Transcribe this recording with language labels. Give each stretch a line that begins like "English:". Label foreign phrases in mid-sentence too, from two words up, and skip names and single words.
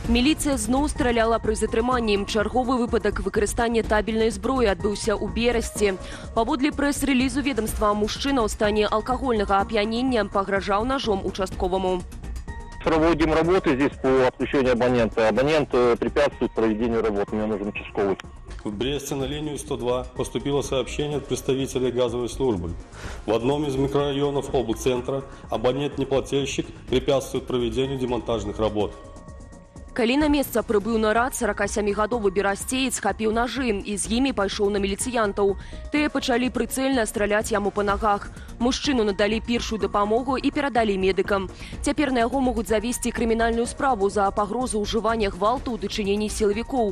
Belarusian: Міліцыя зноў страляла пры затрыманні. Чарговы выпадак выкарыстання табельнай зброі адбыўся ў Берасці. Паводле прэс-рэлізу ведомства, мужчына ў стане алкагольнага ап'янення пагражаў ножом участковому.
Russian: Проводим работы здесь по отключению абонента. Абонент препятствует проведению работы. Мне нужен участковый. В Бресте на линию 102 поступило сообщение от представителей газовой службы. В одном из микрорайонов облцентра абонент-неплательщик препятствует проведению демонтажных работ.
Belarusian: Калі на месца прыбыў нарад, 47-гадовы берасцеец схапіў нажы і з імі пайшоў на міліцыянтаў. Тыя пачалі прыцэльна страляць яму па нагах. Мужчыну надалі першую дапамогу і перадалі медыкам. Цяпер на яго могуць завесці крымінальную справу за пагрозу ўжывання гвалту ў дачыненні сілавікоў.